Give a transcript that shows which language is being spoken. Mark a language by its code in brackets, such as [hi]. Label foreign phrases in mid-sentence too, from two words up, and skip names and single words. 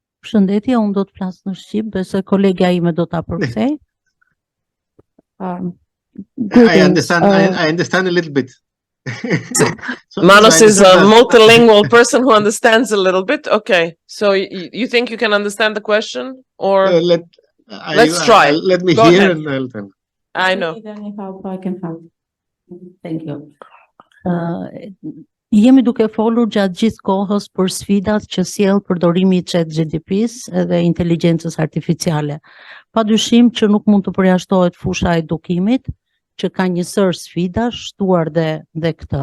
[sq] Përshëndetje, unë do të flas në shqip, besoj kolegja ime do ta përkthej. [en] I Greetings, understand. I understand a little bit. So Manos I is a understand that. multilingual person who understands a little bit. Okay, so you think you can understand the question, or let's try. Let me Go hear ahead. and I'll tell. I know. Need any help, I can help. Thank you. [sq] Jemi duke folur gjatë gjithë kohës për sfidat që sjell përdorimi i ChatGPT-s dhe inteligjencës artificiale. Padyshim që nuk mund të përjashtohet fusha e edukimit, që ka një sër sfidash, shtuar dhe këtë.